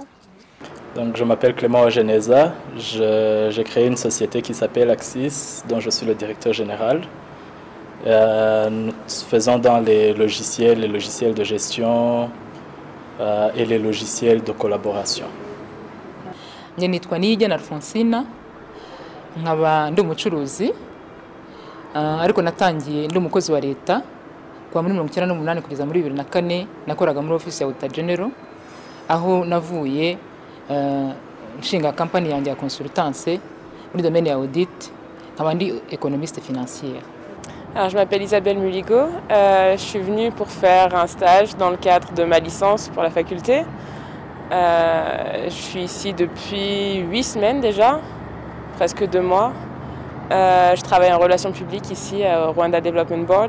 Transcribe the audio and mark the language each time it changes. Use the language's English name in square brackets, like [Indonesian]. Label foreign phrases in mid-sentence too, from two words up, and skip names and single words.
[French] Donc, je m'appelle Clément Eugeneza, j'ai créé une société qui s'appelle Axis, dont je suis le directeur général. Nous faisons dans les logiciels de gestion et les logiciels de collaboration. [Kinyarwanda] Njye nitwa Niyigena Alphonsina, nkaba ndi umucuruzi ariko natangiye ndi umukozi wa leta kuva muri 1998 kugeza muri 2004 nakoraga muri office ya [English] Auditor General [Kinyarwanda] aho navuye nshinga company yanjye ya consultance muri domaine ya audit nkaba ndi [French] économiste financière. Alors, je m'appelle Isabelle Muligo, je suis venue pour faire un stage dans le cadre de ma licence pour la faculté. Je suis ici depuis 8 semaines déjà, presque 2 mois. Je travaille en relations publiques ici au Rwanda Development Board.